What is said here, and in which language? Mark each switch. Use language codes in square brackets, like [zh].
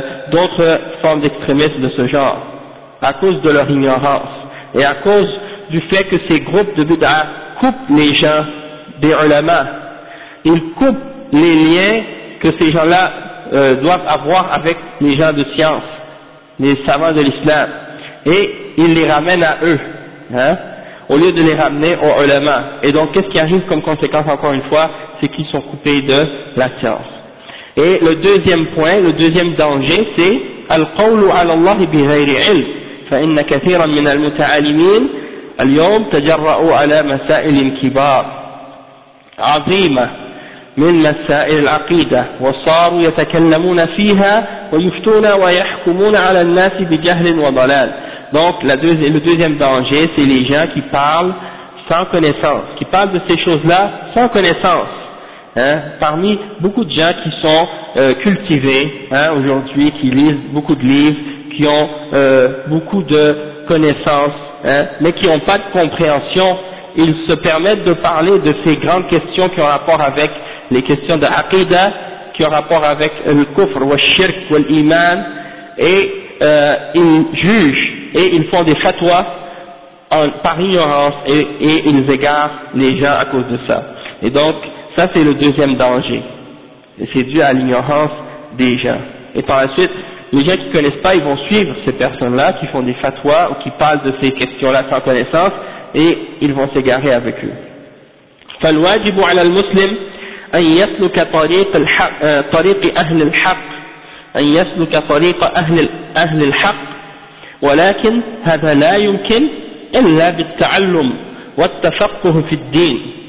[fr] d'autres formes d'extrémisme de ce genre à cause de leur ignorance et à cause du fait que ces groupes de bid'a coupent les gens des ulama, ils coupent les liens que ces gens-là doivent avoir avec les gens de science, les savants de l'islam, et ils les ramènent à eux, hein, au lieu de les ramener aux ulama. Et donc, qu'est-ce qui arrive comme conséquence, encore une fois, c'est qu'ils sont coupés de la science. Et le deuxième point, le deuxième danger, c'est [ar] « Al-qawlu ala Allah bi ghayri ilm, fa inna kathiran min al-muta'alimin اليوم تجرؤوا على مسائل كبار عظيمة من مسائل العقيدة وصاروا يتكلمون فيها ويفتون ويحكمون على الناس بجهل وضلال. [fr] Donc la le deuxième danger, c'est les gens qui parlent sans connaissance, qui parlent de ces choses-là sans connaissance. Hein, parmi beaucoup de gens qui sont cultivés aujourd'hui, qui lisent beaucoup de livres, qui ont beaucoup de connaissances, hein, mais qui n'ont pas de compréhension, ils se permettent de parler de ces grandes questions qui ont rapport avec les questions de l'aqida, qui ont rapport avec le kufr, le shirk, l'iman, et ils jugent et ils font des fatwas par ignorance et ils égarent les gens à cause de ça. Et donc ça c'est le deuxième danger, et c'est dû à l'ignorance des gens. Et par la suite, les gens qui ne connaissent pas, ils vont suivre ces personnes-là qui font des fatwas ou qui parlent de ces questions-là sans connaissance, et ils vont s'égarer avec eux. [ar] فالواجب على المسلم أن يسلك طريق أهل الحق أن يسلك طريق أهل الحق ولكن هذا لا يمكن إلا بالتعلم والتفقه في الدين.